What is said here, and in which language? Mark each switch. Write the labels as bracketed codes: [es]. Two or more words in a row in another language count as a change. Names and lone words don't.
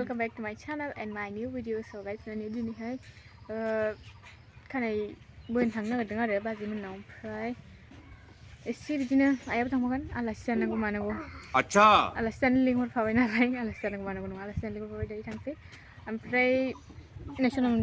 [en] back to my channel and my new video. So guys, [brx] दिनैहाय खानाय बोनो थांनो नागिरदों आरो बाजैमोननाव ओमफ्राय एसे बिदिनो आइयाबो थांफागोन आलासि जानांगौ मानांगौ आच्छा आलासि जानो लिंहरफाबाय नालाय आलासि जानांगौ मानांगौ नङा आलासि जानो लिंहरफाबाय दायो थांसै ओमफ्राय नेसनालमोनबो